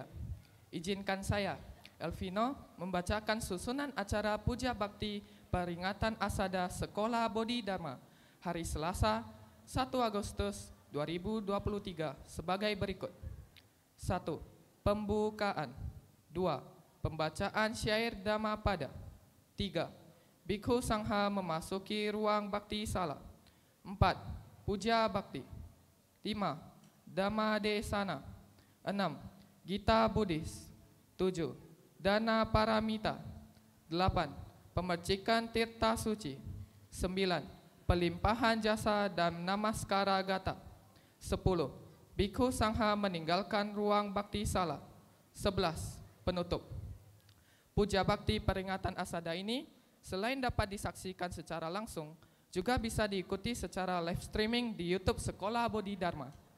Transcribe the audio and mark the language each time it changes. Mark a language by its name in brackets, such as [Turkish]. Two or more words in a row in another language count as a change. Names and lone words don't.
[Indonesian] Izinkan saya, Elvino, membacakan susunan acara Puja Bakti Peringatan Asada Sekolah Bodhidharma hari Selasa, 1 Agustus 2023 sebagai berikut. 1. Pembukaan. 2. Pembacaan syair Dhammapada. 3. Bhikkhu Sangha memasuki ruang bakti sala. 4. Puja bakti. 5. Dhamma Desana. 6. Gita Buddhis. 7. Dana Paramita. 8. Pemercikan Tirta Suci. 9. Pelimpahan jasa dan namaskara gata. 10. Bhikkhu Sangha meninggalkan ruang bakti sala. 11. Penutup. Puja bakti peringatan asada ini selain dapat disaksikan secara langsung, juga bisa diikuti secara [English] live streaming [Indonesian] di YouTube Sekolah Bodhidharma.